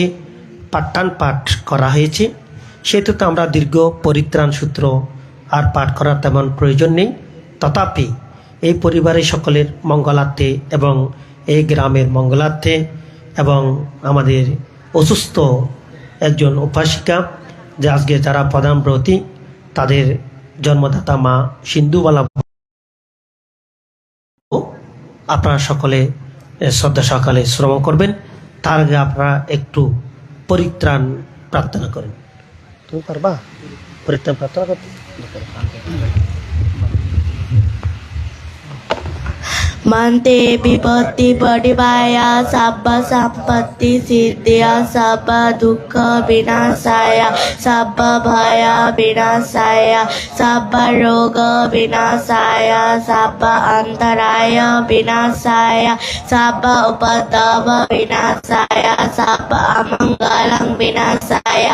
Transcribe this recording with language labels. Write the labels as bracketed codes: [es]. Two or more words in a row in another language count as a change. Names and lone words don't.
[bn] পাঠদান পাঠ করা হয়েছে সেহেতু তো আমরা দীর্ঘ পরিত্রাণ সূত্র আর পাঠ করার তেমন প্রয়োজন নেই তথাপি এই পরিবারের সকলের মঙ্গলার্থে এবং এই গ্রামের মঙ্গলার্থে এবং আমাদের অসুস্থ একজন উপাসিকা যে আজকে যারা প্রধানব্রতী তাদের জন্মদাতা মা সিন্ধুবালা আপনারা সকলে শ্রদ্ধা সকালে শ্রবণ করবেন তার আগে আপনারা একটু পরিত্রাণ প্রার্থনা করেন। তুমি পারবা পরিত্রাণ প্রার্থনা করতে? [pi] Mante Bipati Padivaya Sabba Sampatti Siddhya Sabba Dukkha Vinasaya Sabba Bhaya Vinasaya Sabba Roga Vinasaya Sabba Antaraya Vinasaya Sabba Upadava Vinasaya Sabba Amangalang Vinasaya